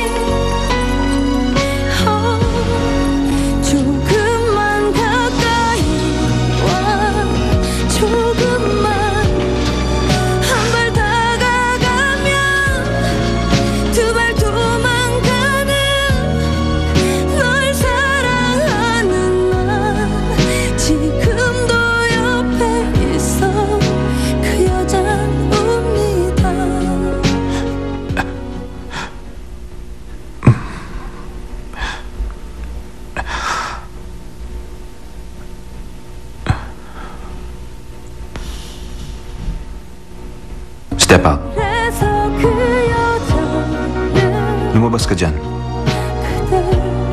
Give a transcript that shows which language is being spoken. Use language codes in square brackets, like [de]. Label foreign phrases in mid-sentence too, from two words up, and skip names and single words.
[ko] 조금만 가까이 조금만 한 발 다가가면 두 발 도망가는 널 사랑하는 난 지금도 옆에 있어 그 여잔 웁니다. [en] Step out. [ko] 그래서 그 여자는 [tl] Lumabas ka dyan. [ko] 그대